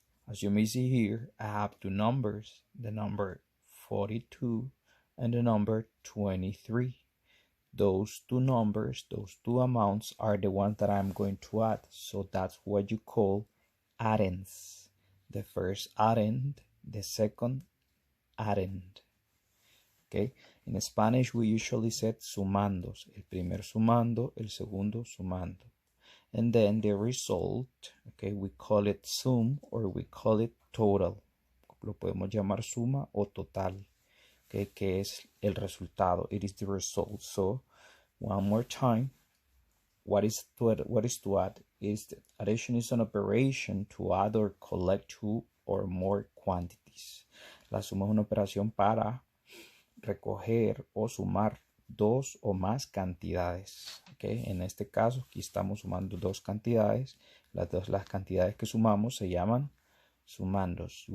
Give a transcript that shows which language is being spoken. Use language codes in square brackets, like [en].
[en] As you may see here, I have two numbers, the number 42 and the number 23. Those two numbers, those two amounts are the ones that I'm going to add. So that's what you call addends. The first addend, the second addend. Okay? In Spanish, we usually say sumandos. [es] El primer sumando, el segundo sumando. [en] And then the result, okay, we call it sum or we call it total. [es] Lo podemos llamar suma o total, okay, que es el resultado. [en] It is the result. So, one more time, what is to add? Addition is an operation to add or collect two or more quantities. [es] La suma es una operación para recoger o sumar dos o más cantidades. Okay. En este caso, aquí estamos sumando dos cantidades. Las cantidades que sumamos se llaman sumandos.